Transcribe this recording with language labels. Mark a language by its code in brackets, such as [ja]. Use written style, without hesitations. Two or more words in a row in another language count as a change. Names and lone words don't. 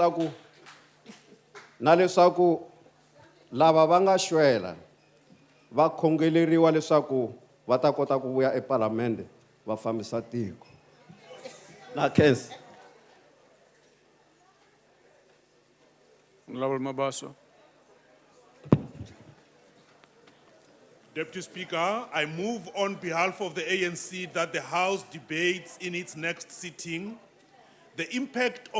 [ts] leswaku lava va nga xwela va khongeleriwa leswaku va ta kota ku vuya epalamende va fambisa tiko. Na khensa. [en] Honorable Mabaso. Deputy Speaker, I move on behalf of the ANC that the House debates in its next sitting the impact of